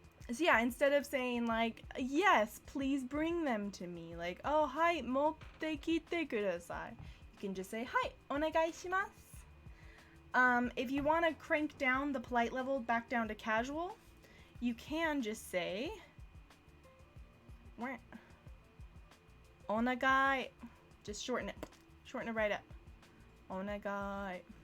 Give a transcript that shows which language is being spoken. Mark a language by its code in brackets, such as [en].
[en] So yeah, instead of saying like, yes, please bring them to me. Like, oh, [ja] はい、持ってきてください. [en] You can just say, [ja] はい、お願いします. [en] If you want to crank down the polite level back down to casual, you can just say, [ja] お願い. [en] Just shorten it. Shorten it right up. [ja] お願い.